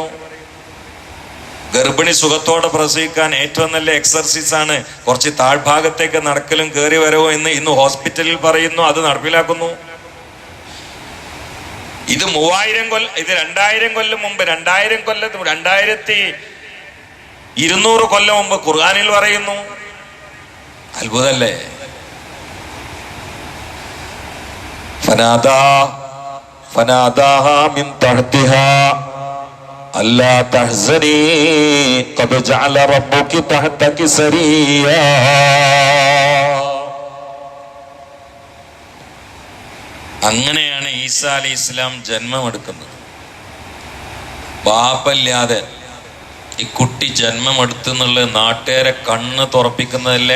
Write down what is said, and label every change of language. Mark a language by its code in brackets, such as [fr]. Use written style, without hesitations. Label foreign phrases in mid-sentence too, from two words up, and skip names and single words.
[ml] ഗർഭിണി സുഖത്തോടെ പ്രസവിക്കാൻ ഏറ്റവും നല്ല എക്സർസൈസ് ആണ് കുറച്ച് താഴ്ഭാഗത്തേക്ക് നടക്കലും കയറി വരവും എന്ന് ഇന്ന് ഹോസ്പിറ്റലിൽ പറയുന്നു. അത് നടപ്പിലാക്കുന്നു. ഇത് 2000 കൊല്ലം, ഇത് 2000 കൊല്ലം മുമ്പ്, 2200 കൊല്ലം മുമ്പ് ഖുർആനിൽ പറയുന്നു. അത്ഭുതല്ലേ? [ar] فناداها من تحتها ألا تحزني قد جعل ربك تحتك سريا. [ml] അങ്ങനെയാണ് [ar] عيسى عليه الإسلام [ml] ജന്മമെടുക്കുന്നത്. ബാപ്പല്ലാതെ ഈ കുട്ടി ജന്മമെടുത്തുന്നുള്ള നാട്ടുകാരെ കണ്ണ് തുറപ്പിക്കുന്നതല്ലേ?